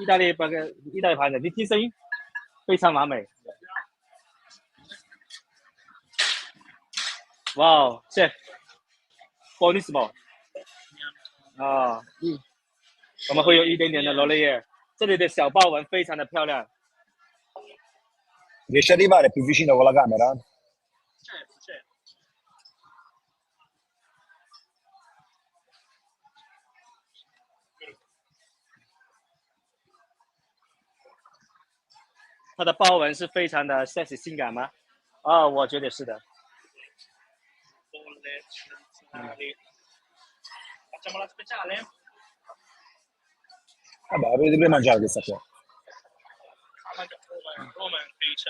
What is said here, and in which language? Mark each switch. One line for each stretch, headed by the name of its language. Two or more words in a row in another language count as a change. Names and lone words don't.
Chinese: 意大利盘子，你听声音，非常完美。哇哦 ，chef， buonissimo。啊，我们会有一点点的罗勒叶，这里的小豹纹非常的漂亮。
Italian: Riesci ad arrivare più vicino con la camera? Certo.
Chinese: 它的豹纹是非常的 sexy 性感吗？啊，我觉得是的。
Italian: Facciamo la speciale? Vabbè, avete prima mangiare questa qua. Roma invece.